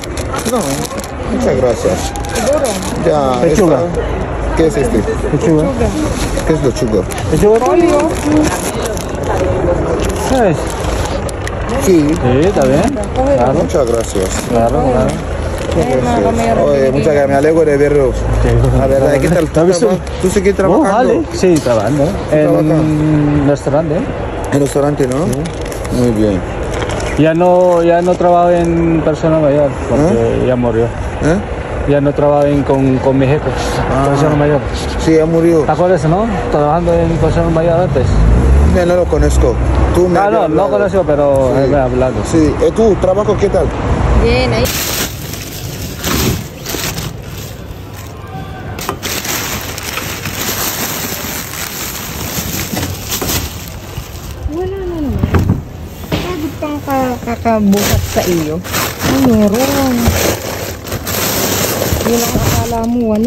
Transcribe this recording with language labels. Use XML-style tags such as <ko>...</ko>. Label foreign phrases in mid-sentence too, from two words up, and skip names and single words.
<es>No, muchas gracias. Seguro. Ya, Pechuga. ¿Qué es este? Pechuga. ¿Qué es lo chuga? ¿Pechuga? Polio. ¿Sabes? Sí. Sí, está bien. Claro, Muchas gracias. claro, claro.</es> <tl>Mga kamayora.</tl> <es>Oye, muchas gracias, me alegro de verlo. Sí. La verdad, ¿qué tal? ¿Has visto? ¿Tú sigues Oh, trabajando? vale. Sí, trabajando. En un restaurante. En restaurante, ¿no? Muy bien. Ya no trabajo en persona mayor, porque ya murió. ¿Eh? Ya no trabajo con mi jefe, persona mayor. Sí, ya murió. ¿Te acuerdas, no? Trabajando en persona mayor antes. No lo conozco. Tú me Ah, habías no hablado. conozco, pero Sí. me ha hablado. Sí. ¿Tu trabajo qué tal? Bien, ahí.</es> <tl>Wala na naman. Pagod pang kakabuhat sa iyo. Ay, meron. Yun ang akala mo, wala.</tl>